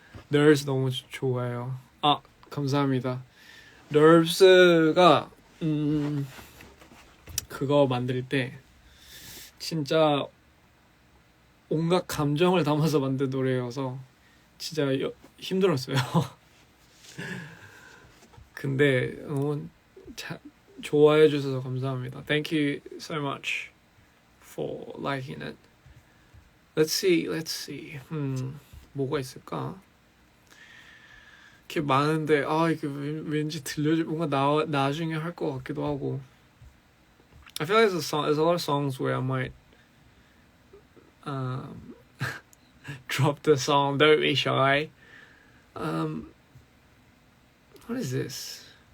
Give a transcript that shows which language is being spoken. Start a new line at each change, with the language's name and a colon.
Korean: Nerves 너무 좋아요. 아, 감사합니다. Nerves가 그거 만들 때 진짜 온갖 감정을 담아서 만든 노래여서 진짜 힘들었어요. 근데 너무 좋아해 주셔서 감사합니다.
English: Thank you so much for liking it. Let's see.
Korean: 뭐가 있을까? 이렇게 많은데 이게 왠지 들려줄 뭔가 나중에 할 것 같기도 하고.
English: I feel like there's a lot of songs where I might drop the song Don't Be Shy. What is this?